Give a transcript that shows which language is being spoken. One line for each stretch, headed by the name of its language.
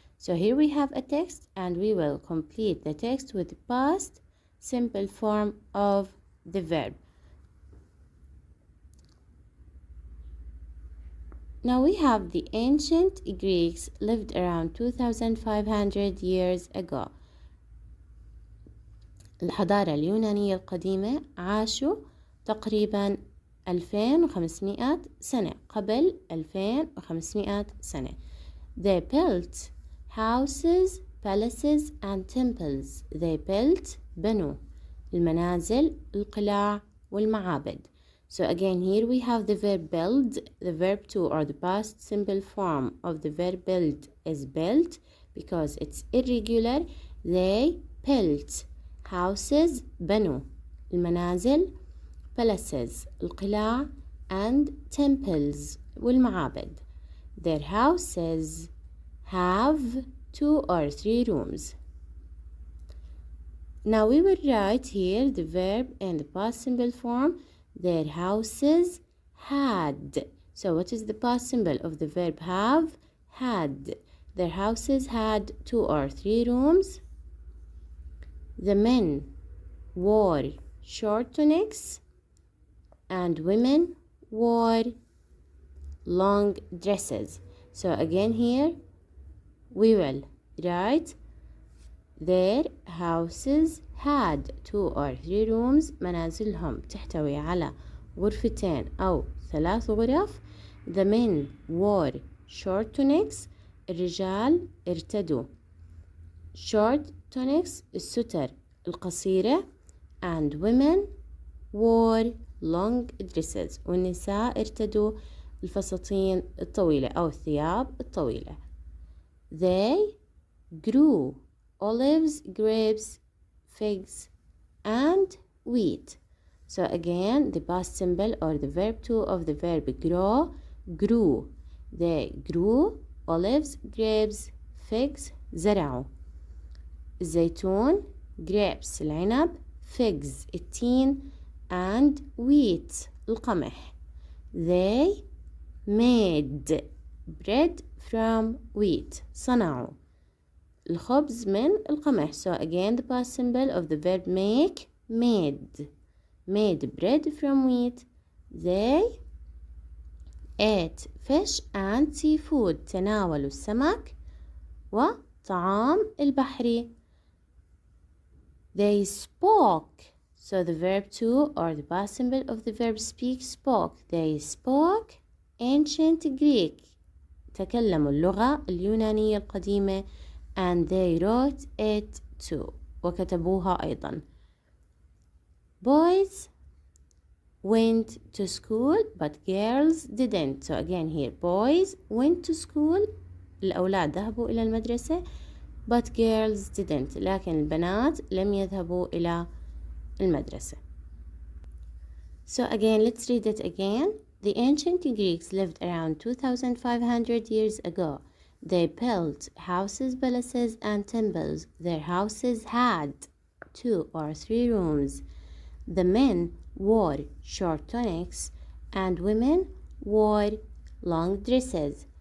English: So here we have a text and we will complete the text with the past simple form of the verb. Now we have the ancient Greeks lived around 2500 years ago.
Arabic: الحضارة اليونانية القديمة عاشوا تقريبا 2500 سنة قبل 2500 سنة.
English: They built houses, palaces and temples. They built
Arabic: بنوا المنازل, القلاع والمعابد.
English: So again here we have the verb build. The verb to or the past simple form of the verb build is built because it's irregular. They built houses
Arabic: بنوا المنازل
English: palaces
Arabic: القلاع
English: and temples
Arabic: والمعابد.
English: Their houses have 2 or 3 rooms. Now we will write here the verb in the past simple form. Their houses had. So what is the past symbol of the verb have? Had. Their houses had 2 or 3 rooms. The men wore short tunics and women wore long dresses. So again here we will write their houses had 2 or 3 rooms.
Arabic: منازلهم تحتوي على غرفتين أو 3 غرف.
English: The men wore short tunics.
Arabic: الرجال ارتدوا
English: short tunics
Arabic: الستر القصيرة.
English: And women wore long dresses.
Arabic: والنساء ارتدوا الفساتين الطويلة أو الثياب الطويلة.
English: They grew olives, grapes, figs, and wheat. So again, the past symbol or the verb to of the verb grow, grew. They grew olives, grapes, figs,
Arabic: زرعوا. الزيتون,
English: grapes,
Arabic: العنب,
English: figs,
Arabic: التين,
English: and wheat,
Arabic: القمح.
English: They made bread from wheat.
Arabic: صنعوا الخبز من القمح.
English: So again the past symbol of the verb make, made bread from wheat. They ate fish and seafood.
Arabic: تناولوا السمك وطعام البحري.
English: They spoke. So the verb to or the past symbol of the verb speak, spoke. They spoke ancient Greek.
Arabic: تكلموا اللغة اليونانية القديمة.
English: And they wrote it too.
Arabic: وكتبوها أيضا.
English: Boys went to school but girls didn't. So again here boys went to school.
Arabic: الأولاد ذهبوا إلى المدرسة.
English: But girls didn't.
Arabic: لكن البنات لم يذهبوا إلى المدرسة.
English: So again let's read it again. The ancient Greeks lived around 2500 years ago. They built houses, palaces, and temples. Their houses had 2 or 3 rooms. The men wore short tunics, and women wore long dresses.